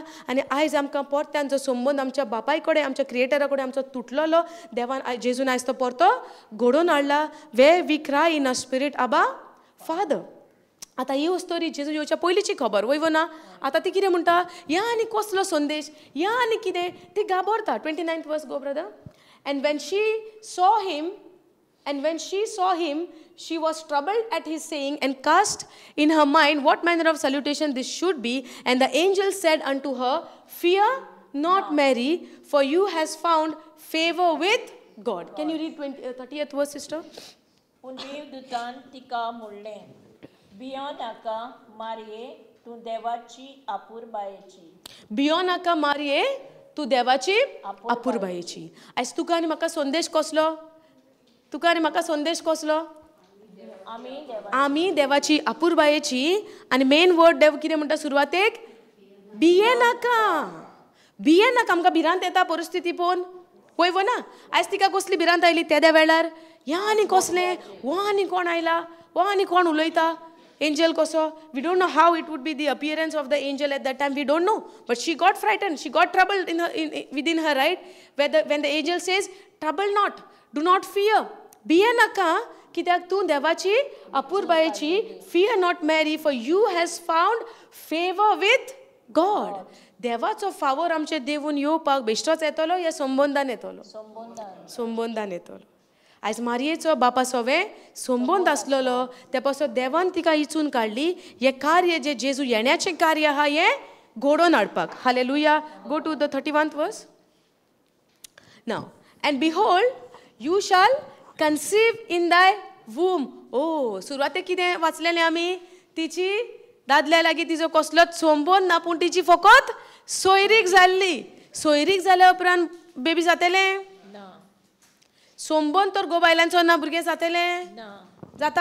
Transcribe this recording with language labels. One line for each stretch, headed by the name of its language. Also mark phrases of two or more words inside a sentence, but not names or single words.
Konkani: आनी आयज आमकां परत्यान जो संबंद आमच्या बापाय कडेन, आमच्या क्रिएटरा कडेन आमचो तुटलोलो, देवान जेजून आयज तो परतो घडोवन हाडला.
English: way we cry in a spirit, Abba Father.
Konkani: आतां ही स्टोरी जेजू येवच्या पयलींची खबर वयव ना. आतां ती कितें म्हणटा, ह्या आनी कसलो संदेश, ह्या आनी कितें, ती घाबरता.
English: 29th verse go brother. And when she saw him, she was troubled at his saying and cast in her mind what manner of salutation this should be. And the angel said unto her, Fear not, Mary, for you has found favor with God. Can you read 30th verse, sister?
Konkani: पूण देवदूतान तिका म्हणलें, भियो नाका मारये, तूं देवाची आपुरबायेची. भियो नाका मारये, तूं देवाची आपुरबायेची. आयज तुका आनी म्हाका संदेश कसलो? तुका आनी म्हाका संदेश कसलो? आमी देवाची आपुरबायेची. आनी
English: main word
Konkani: देव कितें म्हणटा सुरवातेक? भिये नाका. भिये नाका. आमकां भिरांत येता परिस्थिती पळोवन, वयव ना. आयज तिका कसली भिरांत आयली त्या वेळार. ह्या आनी कसलें, वो आनी कोण आयला, वो आनी कोण उलयता.
English: Angel koso, we don't know how it would be the appearance of the angel at that time. We don't know, but she got frightened. She got troubled within her, right? When the angel says, "Trouble not, do not fear,
Konkani: भिये नाका, कित्याक तूं देवाची आपुरबायेची.
English: Fear not, Mary, for you has found favor with God."
Konkani: देवाचो फावोर आमचे देवून येवपाक बेश्टोच येतलो या संबंधान येतलो? संबंधान येतलो. आयज मारयेचो बापा सोवें संबंद आसलेलो, त्या पासून देवान तिका इचून काडली. हे कार्य जे जेजू येण्याचें कार्य आहा हें घडोवन हाडपाक.
English: हालेलुया. go to the 31st verse. Now, and behold, you shall conceive in thy womb.
Konkani: सुरवातेक कितें वाचलेलें आमी? तिची दादल्या लागीं तिजो कसलोच संबंद ना, पूण तिची फकत सोयरीक जाल्ली. सोयरीक जाल्या उपरांत बेबी जातलें? संबंद तर गो बायलांचो ना, भुरगें जातलें? जाता.